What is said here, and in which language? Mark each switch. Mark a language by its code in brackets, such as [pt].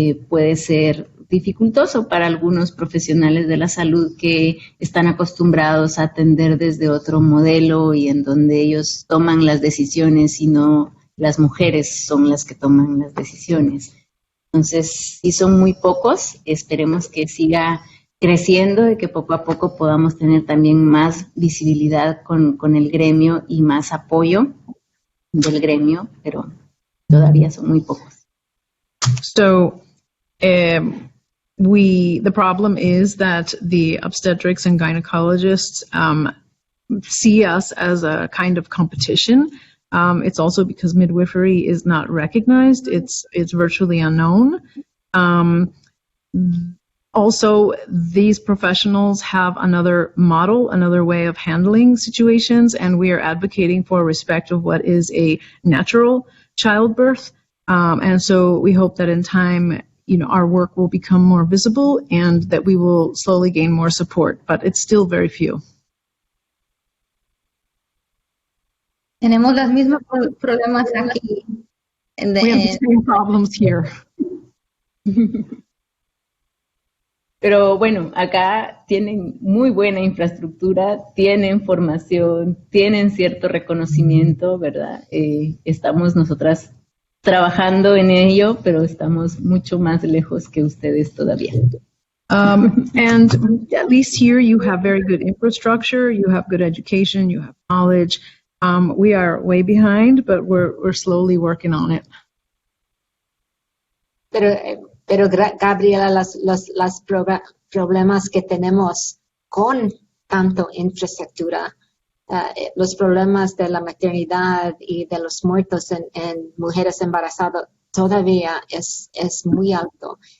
[es] puede ser dificultoso para algunos profesionales de la salud que están acostumbrados a atender desde otro modelo y en donde ellos toman las decisiones y no las mujeres son las que toman las decisiones. Entonces, sí son muy pocos, esperemos que siga creciendo y que poco a poco podamos tener también más visibilidad con el gremio y más apoyo del gremio, pero todavía son muy pocos. [en] So, the problem is that the obstetrics and gynecologists see us as a kind of competition. It's also because midwifery is not recognized. It's virtually unknown. Also, these professionals have another model, another way of handling situations, and we are advocating for respect of what is a natural childbirth. And so we hope that in time, our work will become more visible and that we will slowly gain more support, but it's still very few. [es] Tenemos los mismos problemas aquí. [en] We have the same problems here. [es] Pero bueno, acá tienen muy buena infraestructura, tienen formación, tienen cierto reconocimiento, ¿verdad? Estamos nosotras trabajando en ello, pero estamos mucho más lejos que ustedes todavía. [en] And at least here you have very good infrastructure, you have good education, you have knowledge. We are way behind, but we're slowly working on it. [es] Pero Gabriela, los problemas que tenemos con tanto infraestructura, los problemas de la maternidad y de los muertos en mujeres embarazadas todavía es muy alto.